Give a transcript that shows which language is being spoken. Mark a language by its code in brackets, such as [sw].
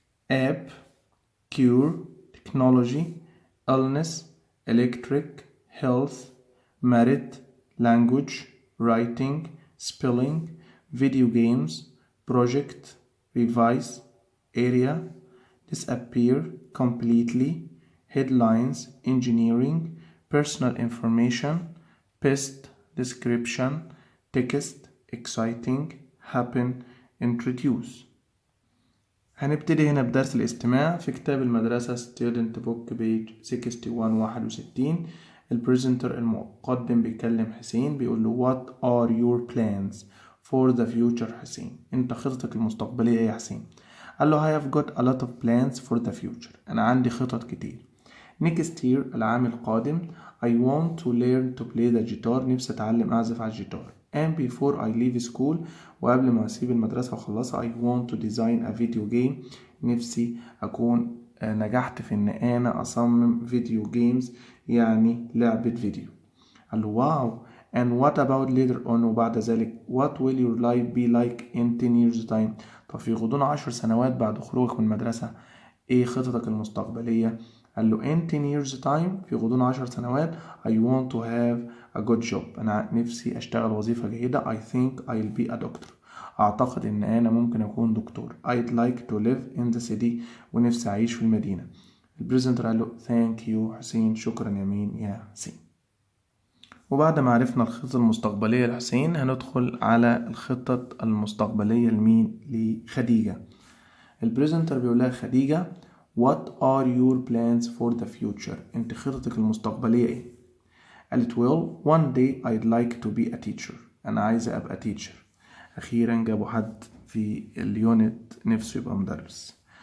[en] app، cure، technology، illness، electric، health، merit، language، writing، spelling، video games، project، revise، area، disappear completely، headlines، engineering، personal information، pest، description، text، exciting، happen، introduce. [ar] هنبتدي هنا بدرس الاستماع في كتاب المدرسة [en] student book page 61. [ar] البريزنتر المقدم بيكلم حسين بيقول له [en] what are your plans for the future. [ar] حسين، انت خطتك المستقبلية ايه يا حسين؟ قال له [en] I have got a lot of plans for the future، [ar] أنا عندي خطط كتير. [en] next year [ar] العام القادم [en] I want to learn to play the guitar، [ar] نفسي أتعلم أعزف على الجيتار. [en] and before I leave school، [ar] وقبل ما أسيب المدرسة وأخلصها [en] I want to design a video game، [ar] نفسي أكون نجحت في إن أنا أصمم فيديو جيمز، يعني لعبة فيديو. قال له واو. [en] and what about later on، [ar] وبعد ذلك [en] what will your life be like in 10 years time، [ar] طب في غضون 10 سنوات بعد خروجك من المدرسة ايه خططك المستقبلية؟ قال له [en] in 10 years time، [ar] في غضون 10 سنوات [en] I want to have a good job، [ar] أنا نفسي أشتغل وظيفة جيدة. [en] I think I'll be a doctor، [ar] أعتقد إن أنا ممكن أكون دكتور. [en] I'd like to live in the city، [ar] ونفسي أعيش في المدينة. البريزنتر قال له [en] thank you [ar] حسين، شكرا يا مين يا حسين. وبعد ما عرفنا الخطط المستقبلية لحسين هندخل على الخطط المستقبلية لمين؟ لخديجة. البريزنتر بيقول لها [en] خديجة what are your plans for the future، [ar] انت خطتك المستقبلية ايه؟ قالت [en] well one day I'd like to be a teacher، [ar] انا عايزة ابقى [en] teacher. [ar] اخيرا جابوا حد في اليونت نفسه يبقى مدرس.